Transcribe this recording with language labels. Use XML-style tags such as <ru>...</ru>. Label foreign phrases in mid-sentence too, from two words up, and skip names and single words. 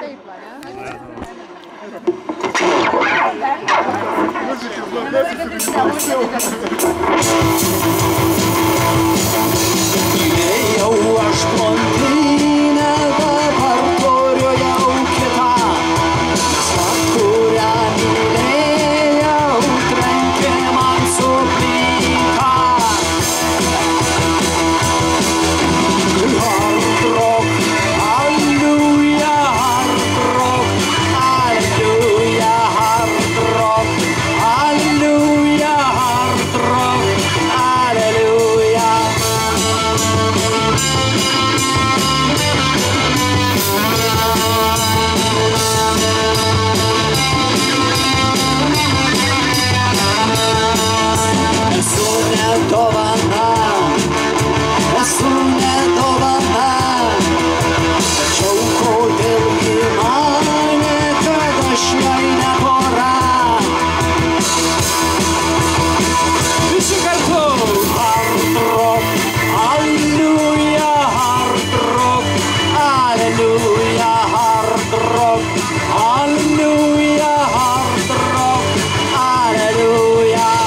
<lt>Mylėjau aš blondinę, dabar turiu jau kitą. Ta, kurią mylėjau, trenkė man su plyta.</lt> <en>Hard rock, halleluja, hard rock, halleluja, hard rock, halleluja, hard rock, halleluja.</en> <lt>Esu nedovana, esu nedovana, tačiau kodėl ji manė, kad aš jai ne pora. Visi kartu!</lt> <en>Hard rock, halleluja, hard rock, halleluja, hard rock, halleluja, hard rock, halleluja.</en>